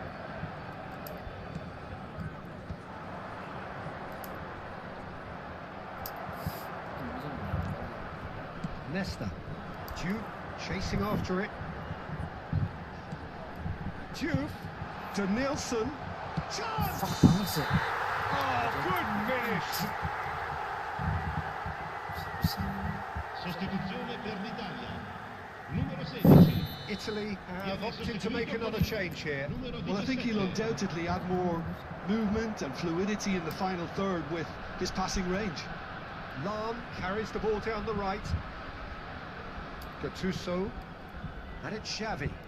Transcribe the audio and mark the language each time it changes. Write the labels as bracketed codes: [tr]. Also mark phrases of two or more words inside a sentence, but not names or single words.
[en] Nesta. Juve chasing after it. Juve to Nielsen. Chance! [id] Fuck banget sih. [en] Oh, good finish! [it] Sostituzione per l'Italia. Numero 16. [en] Italy have opted to make another change here. Well, I think he'll undoubtedly add more movement and fluidity in the final third with his passing range. Lam carries the ball down the right. Gattuso. And it's Xavi.